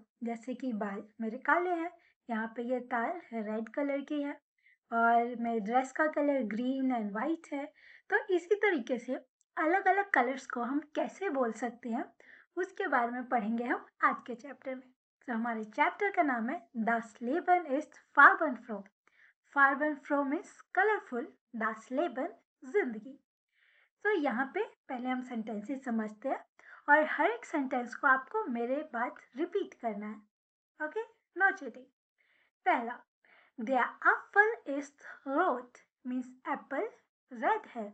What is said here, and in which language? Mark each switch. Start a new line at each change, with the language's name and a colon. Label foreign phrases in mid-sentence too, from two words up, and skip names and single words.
Hindi: जैसे कि बाल मेरे काले हैं, यहाँ पे ये तार
English: red color
Hindi: की है और मेरे ड्रेस का कलर
English: green and white
Hindi: है। तो इसी तरीके से अलग अलग कलर्स को हम कैसे बोल सकते हैं उसके बारे में पढ़ेंगे हम आज के चैप्टर में। तो हमारे चैप्टर का नाम है
German: Das Leben ist farbenfroh।
English: farbenfroh means colorful,
German: Das Leben जिंदगी।
Hindi: तो यहाँ पे पहले हम सेंटेंसेस समझते हैं और हर एक सेंटेंस को आपको मेरे बात रिपीट करना है।
English: okay, no cheating. पहला,
German: Der Apfel ist rot
English: means apple red
German: है।